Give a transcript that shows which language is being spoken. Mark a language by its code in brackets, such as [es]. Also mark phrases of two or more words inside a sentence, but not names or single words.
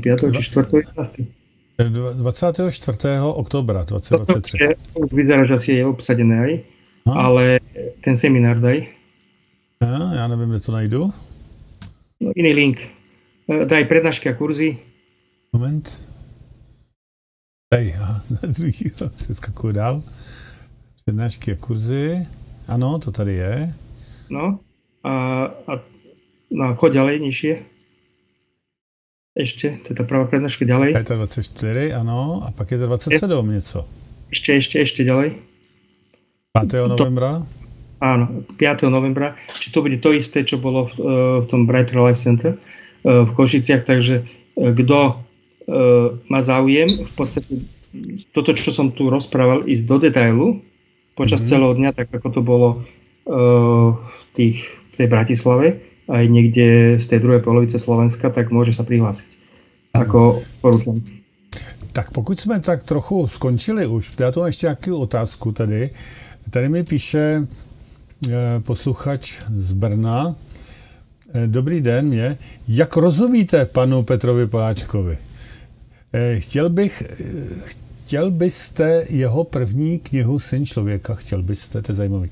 [sk] 5. či 4. 24. oktobra 2023. Už vyzerá, že asi je obsadené aj, ale ten seminár daj. [cs] Já nevím, kde to najdu. [sk] No, iný link. Daj prednášky a kurzy. [cs] Moment. Hej, druhý, přeskakuju dál. Přednášky a kurzy. Ano, to tady je. [sk] No, a choď ďalej, nižšie. Ešte, to je tá prvá prednáška ďalej. [cs] Je to 24, ano, a pak je to 27 něco. [sk] Ešte ďalej. 5. novembra? Áno, 5. novembra. Či to bude to isté, čo bolo v tom Brighter Life Center v Košiciach, takže kto má záujem, v podstate toto, čo som tu rozprával, ísť do detailu počas celého dňa, tak ako to bolo v tej Bratislave, aj niekde z tej druhej polovice Slovenska, tak môže sa prihlásiť. Ako poručujem. [cs] Tak pokud jsme tak trochu skončili už, já tu mám ještě nějakou otázku tady. Tady mi píše posluchač z Brna. Dobrý den, jak rozumíte panu Petrovi Poláčkovi? Chtěl byste jeho první knihu Syn člověka, to je zajímavý.